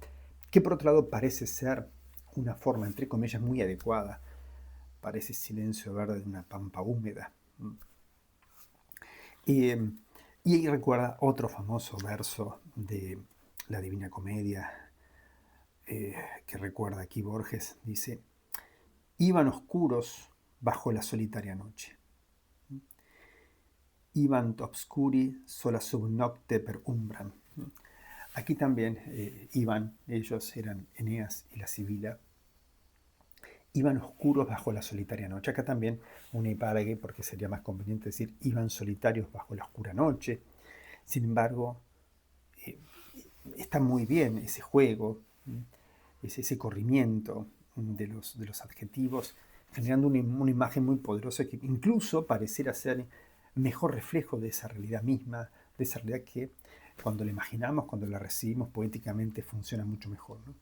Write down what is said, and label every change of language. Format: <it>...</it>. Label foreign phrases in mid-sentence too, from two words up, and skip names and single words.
<es>Que por otro lado parece ser una forma, entre comillas, muy adecuada para ese silencio verde de una pampa húmeda. Y ahí recuerda otro famoso verso de la Divina Comedia que recuerda aquí Borges, dice, iban oscuros bajo la solitaria noche.</es> <la>Ibant obscuri sola sub nocte per umbram.</la> <es>Aquí también iban, ellos eran Eneas y la Sibila, iban oscuros bajo la solitaria noche. Acá también una hipárague, porque sería más conveniente decir iban solitarios bajo la oscura noche. Sin embargo, está muy bien ese juego, ese corrimiento de los adjetivos, generando una imagen muy poderosa que incluso pareciera ser mejor reflejo de esa realidad misma, de esa realidad que cuando la imaginamos, cuando la recibimos poéticamente, funciona mucho mejor, ¿no?</es>